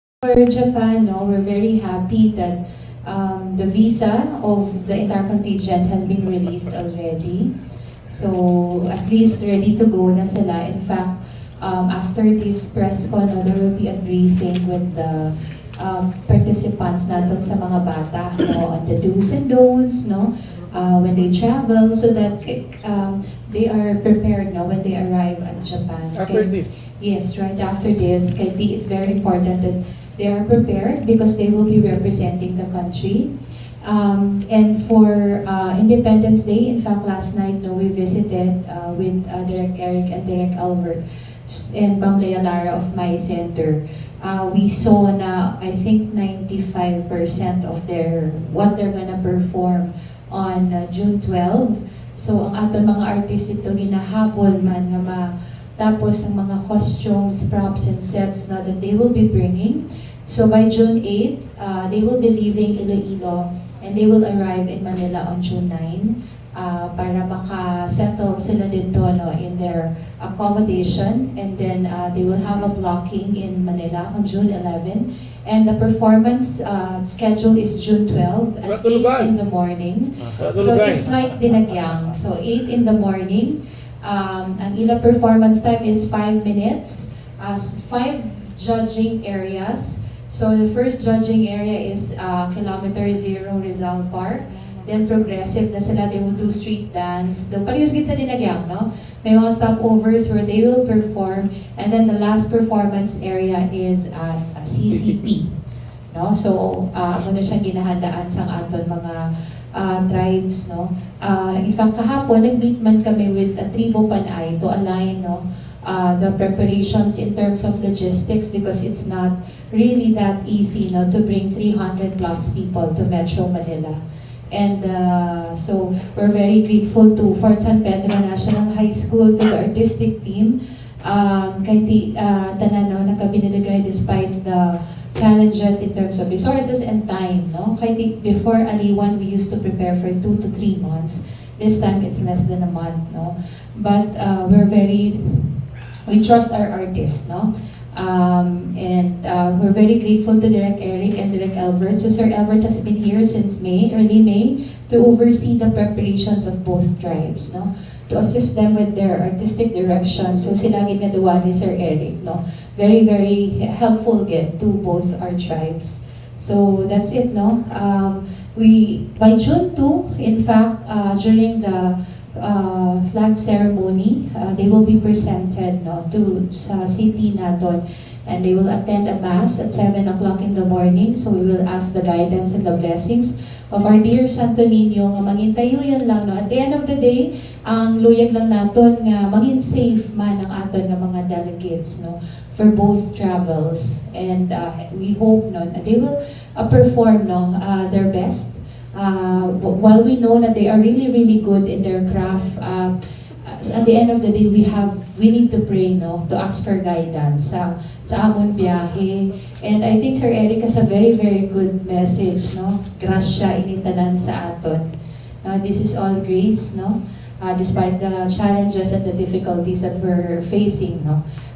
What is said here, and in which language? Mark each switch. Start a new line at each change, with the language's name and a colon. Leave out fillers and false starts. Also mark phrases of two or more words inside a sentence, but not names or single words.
English: For Japan, no, we're very happy that the visa of the entire contingent has been released already. So at least ready to go
Hiligaynon: na sila.
English: In fact, after this press con, there will be a briefing with the participants
Filipino: natin sa mga bata,
English: no, on the do's and don'ts, no, when they travel, so that they are prepared, no, when they arrive at Japan. After this? Yes, right after this. It's very important that they are prepared because they will be representing the country. And for Independence Day, in fact, last night, no, we visited with Direk Eric and Direk Albert and Bang Lea Lara of My Center. We saw na, I think, 95% of what they're gonna perform on June 12. So,
Hiligaynon: ang aton mga artist ito, ginahabol man nga tapos ang mga
English: costumes, props, and sets
Hiligaynon: na
English: that they will be bringing. So by June 8, they will be leaving Iloilo and they will arrive in Manila on June 9
Filipino: para maka-settle sila dito,
English: no, in their accommodation, and then they will have a blocking in Manila on June 11, and the performance schedule is June 12 at 8 in the morning. So it's like dinagyang. So 8 in the morning.
Hiligaynon: Ang ila
English: performance time is 5 minutes, 5 judging areas. So the first judging area is Kilometer Zero Rizal Park. Then progressive
Hiligaynon: na sila,
English: they will do street dance.
Hiligaynon: Parehas gid sa dinagyang, no? May mga
English: stopovers where they will perform. And then the last performance area is CCP. No? So,
Hiligaynon: muna siyang ginahandaan sa aton mga tribes, no?
English: In fact,
Hiligaynon: kahapon, nag-meet man kami
English: with Tribo Panay to align, no, the preparations in terms of logistics, because it's not really that easy, no, to bring 300 plus people to Metro Manila. And so we're very grateful to Fort San Pedro National High School, to the artistic team,
Hiligaynon: kay tanan, no, nakabinilagay
English: despite the challenges in terms of resources and time,
Hiligaynon: no?
English: Kaya before Aliwan, we used to prepare for 2 to 3 months. This time, it's less than a month, no? But we trust our artists, no? And we're very grateful to Direk Eric and Direk Albert. So Sir Albert has been here since early May, to oversee the preparations of both tribes, no? To assist them with their artistic direction.
Hiligaynon: So sila ginagawa ni Sir Eric, no?
English: Very, very helpful again to both our tribes. So that's it, no? By June 2, in fact, during the flag ceremony, they will be presented, no, to
Hiligaynon: sa city naton,
English: and they will attend a mass at 7 o'clock in the morning. So we will ask the guidance and the blessings of our dear Santo Niño
Hiligaynon: nga mangintayo yan lang,
English: no? At the end of the day,
Hiligaynon: ang luyag lang naton nga maging safe man ang aton nga mga delegates, no,
English: for both travels. And we hope, no, they will perform, no, their best. While we know that they are really, really good in their craft, at the end of the day, we need to pray, no, to ask for guidance
Hiligaynon: sa amon biyahe.
English: And I think Sir Eric has a very, very good message, no?
Hiligaynon: Grasya initanan sa aton.
English: This is all grace, no? Despite the challenges and the difficulties that we're facing, no?